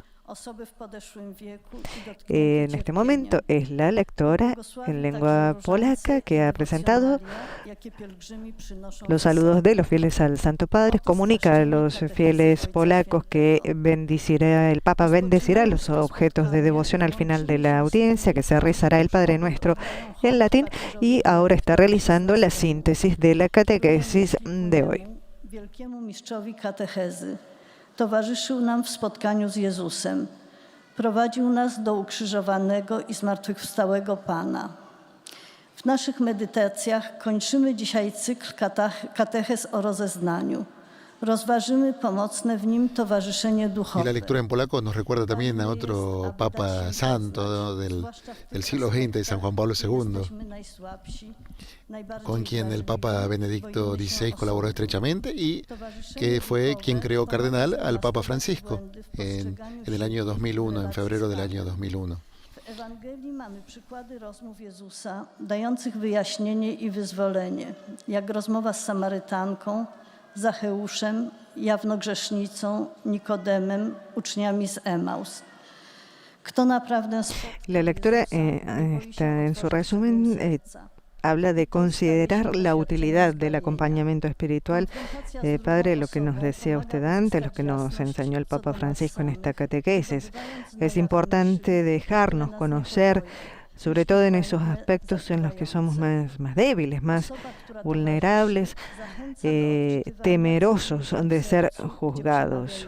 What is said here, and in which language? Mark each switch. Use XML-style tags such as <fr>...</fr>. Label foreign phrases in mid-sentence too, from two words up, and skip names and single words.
<es>En este momento es la lectora en lengua polaca que ha presentado los saludos de los fieles al Santo Padre. Comunica a los fieles polacos que el Papa bendecirá los objetos de devoción al final de la audiencia, que se rezará el Padre Nuestro en latín, y ahora está realizando la síntesis de la catequesis de hoy.</es> <pl>Towarzyszył nam w spotkaniu z Jezusem. Prowadził nas do ukrzyżowanego i zmartwychwstałego Pana. W naszych medytacjach kończymy dzisiaj cykl katechez o rozeznaniu. Rozważymy pomocne w nim towarzyszenie duchowe.</pl> <es>Y la lectura en polaco nos recuerda también a otro Papa Santo, ¿no? del siglo XX, San Juan Pablo II, con quien el Papa Benedicto XVI colaboró estrechamente y que fue quien creó cardenal al Papa Francisco en el año 2001, en febrero del año 2001.</es> <pl>W Ewangelii mamy przykłady rozmów Jezusa dających wyjaśnienie i wyzwolenie, jak rozmowa z Samarytanką, Zacheuszem, jawnogrzesznicą, Nikodemem, uczniami z Emaus. Kto naprawdę...</pl> <es>La lectura en su resumen habla de considerar la utilidad del acompañamiento espiritual. Padre, lo que nos decía usted antes, lo que nos enseñó el Papa Francisco en esta catequesis. Es importante dejarnos conocer, sobre todo en esos aspectos en los que somos más débiles, más vulnerables, temerosos de ser juzgados.</es>